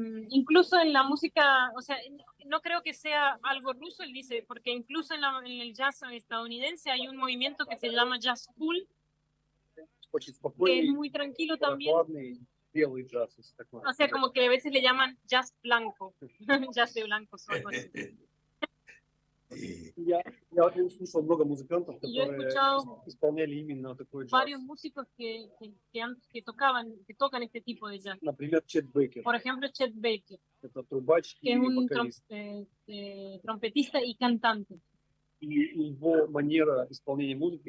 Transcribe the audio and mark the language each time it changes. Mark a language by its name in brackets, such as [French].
[Spanish] Incluso en la música, o sea, no creo que sea algo ruso, él dice, porque incluso en el jazz estadounidense hay un movimiento que se llama jazz cool, [Russian] Очень [Spanish] que es [Russian] спокойный, [Spanish] muy tranquilo también. [Russian] прохладный, белый джаз. Если такое. [Spanish] O sea, como que a veces le llaman jazz blanco, jazz de blancos o algo así. [Russian] Я слушал много музыкантов, [Spanish] Yo he [Russian] которые [Spanish] escuchado [Russian] исполняли именно такой джаз. [Spanish] varios músicos que tocan este tipo de jazz. [Russian] Например, Чет Бейкер. [Spanish] Por ejemplo, Chet Baker, [Russian] Это трубач [Spanish] que [Russian] и [Spanish] es un [Russian] вокалист. [Spanish] trompetista y cantante. [Russian] И его манера исполнения музыки